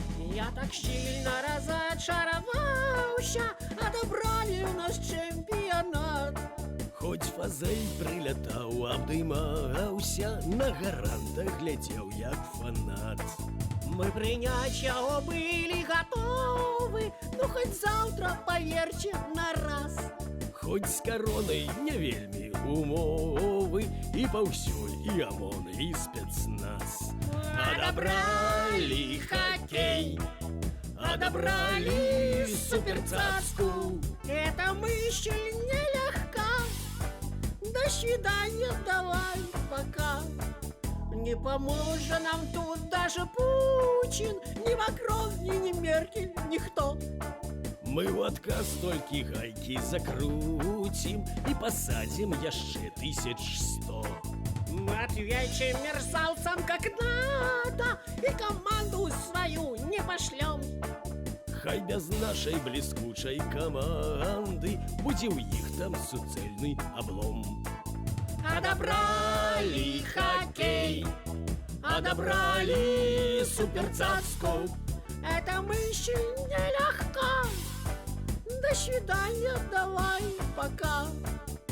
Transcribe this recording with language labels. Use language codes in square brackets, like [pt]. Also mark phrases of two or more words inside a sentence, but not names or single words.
[ru] Я так сильно разочаровался, отобрали у нас чемпионат. [be] Хоть фазель прилятаў, абдымаўся, на гаранта глядзеў як фанат. [ru] Мы принять его были готовы, ну хоть завтра, поверьте, на раз. [be] Хоць з каронай не вельмі умовы, і паўсюль і ОМОН, і спецназ. [ru] Отобрали хоккей, отобрали суперцацку. Это мысль нелегка. До свидания, давай, пока. Не поможет нам тут даже Путин, ни Макрон, ни Меркель, никто. [be] Мы ў адказ толькі гайкі закруцім і пасадзім яшчэ 1100. [ru] Мы ответим мерзавцам как надо и команду свою не пошлем. [be] Хай без нашай бліскучай каманды будзе ў іх там суцэльны аблом. [ru] Отобрали хоккей, отобрали суперцацку. Это мысль нелегка. До свидания, давай, пока.